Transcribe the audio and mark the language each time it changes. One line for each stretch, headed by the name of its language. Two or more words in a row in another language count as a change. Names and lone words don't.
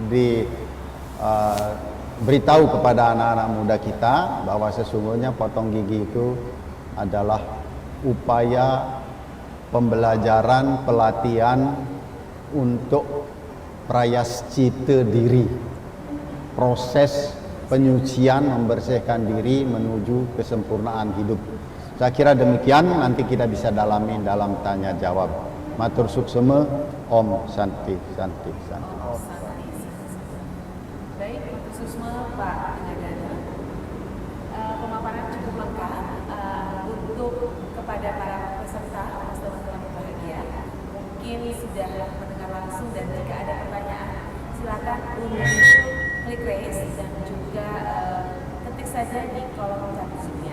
Indonesian: beritahu kepada anak-anak muda kita bahwa sesungguhnya potong gigi itu adalah upaya pembelajaran, pelatihan untuk prayascita diri, proses penyucian, membersihkan diri menuju kesempurnaan hidup. Saya kira demikian, nanti kita bisa dalami dalam tanya jawab.
Balinese: Matur suksema,
Sanskrit: Om Santi Santi Santi.
Indonesian: Baik, Susma, Pak Pengadana, pemaparan cukup lengkap untuk kepada para peserta, teman-teman berbahagia. Mungkin sudah mendengar langsung, dan jika ada pertanyaan silakan untuk klik raise dan juga ketik saja di kolom chat Zoom-nya.